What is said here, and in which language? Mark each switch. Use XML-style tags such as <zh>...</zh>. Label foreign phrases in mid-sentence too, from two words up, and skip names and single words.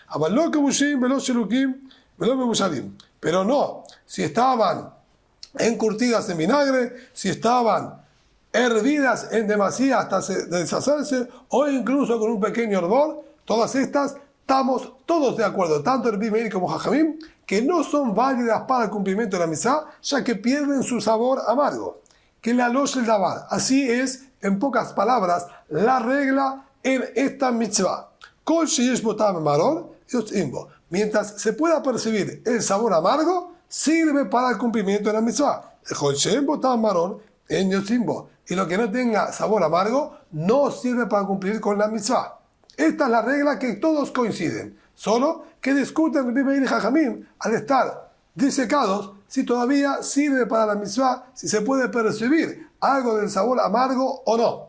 <es>Pero no, si estaban encurtidas en vinagre, si estaban hervidas en demasía hasta deshacerse, o incluso con un pequeño hervor, todas estas estamos todos de acuerdo, tanto Rabbi Meir como Jajamim, que no son válidas para el cumplimiento de la mitzvah, ya que pierden su sabor amargo.</es> <he>כללו של דבר.</he> <es>Así es, en pocas palabras, la regla en esta mitzvah.</es> <he>כל שיש בו טעם מרור יוצאים בו.</he> <es>Mientras se pueda percibir el sabor amargo, sirve para el cumplimiento de la mitzvah.</es> <he>כל שיש בו טעם מרור אין יוצאים בו.</he> <es>Y lo que no tenga sabor amargo, no sirve para cumplir con la mitzvah. Esta es la regla que todos coinciden. Solo que discuten Rabbi Meir y Jajamim al estar disecados si todavía sirve para la mitzvah, si se puede percibir algo del sabor amargo o no.</es>